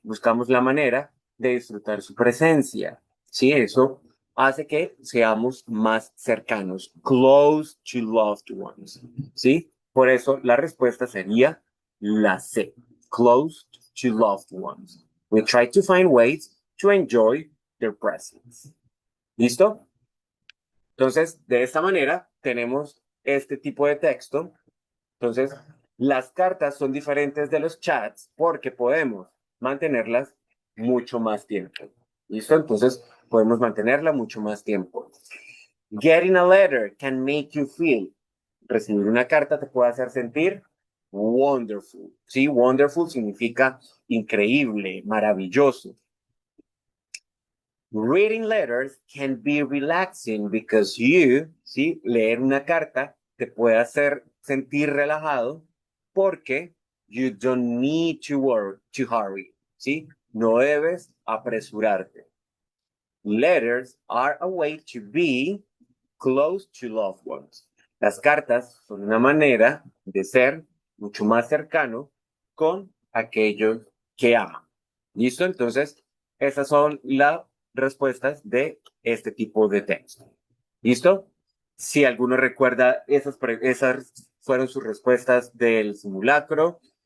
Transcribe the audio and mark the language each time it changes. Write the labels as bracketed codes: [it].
[es] Buscamos la manera de disfrutar su presencia. Sí, eso hace que seamos más cercanos, [en] close to loved ones. [es] ¿Sí? Por eso la respuesta sería la C, [en] close to loved ones. We try to find ways to enjoy their presence. [es] ¿Listo? Entonces, de esta manera tenemos este tipo de texto. Entonces, las cartas son diferentes de los chats porque podemos mantenerlas mucho más tiempo. ¿Listo? Entonces, podemos mantenerla mucho más tiempo. [en] Getting a letter can make you feel. [es] Recibir una carta te puede hacer sentir wonderful. Sí, wonderful significa increíble, maravilloso. [en] Reading letters can be relaxing because you, [es] ¿sí? Leer una carta te puede hacer sentir relajado porque [en] you don't need to worry, to hurry, [es] ¿sí? no debes apresurarte. [en] Letters are a way to be close to loved ones. [es] Las cartas son una manera de ser mucho más cercano con aquellos que aman. ¿Listo? Entonces, esas son las respuestas de este tipo de texto. ¿Listo? Si alguno recuerda, esas fueron sus respuestas del simulacro.